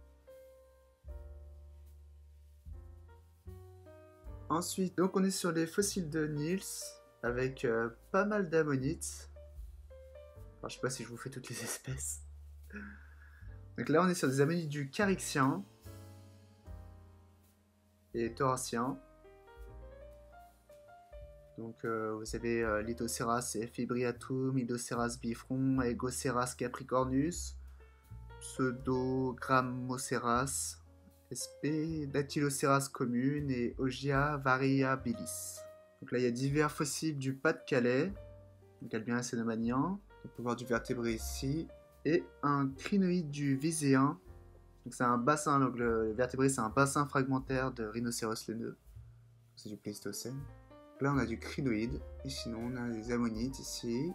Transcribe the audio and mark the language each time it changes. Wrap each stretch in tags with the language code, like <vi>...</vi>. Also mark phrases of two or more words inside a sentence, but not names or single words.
<fr>Ensuite, donc on est sur les fossiles de Niels avec pas mal d'ammonites. Alors, je sais pas si je vous fais toutes les espèces. Donc là, on est sur des ammonites du Caryxien et Thoracien. Donc vous avez Lithoceras fibriatum, Idoceras bifront, Egoceras capricornus, Pseudogrammoceras sp, Dactyloceras commune et Augia variabilis. Donc là il y a divers fossiles du Pas-de-Calais, donc Albien cénomanien, on peut voir du vertébré ici, et un crinoïde du Viséen. Donc c'est un bassin, donc le vertébré c'est un bassin fragmentaire de rhinocéros laineux, c'est du Pléistocène. Là on a du crinoïde, et sinon on a des ammonites ici.</fr>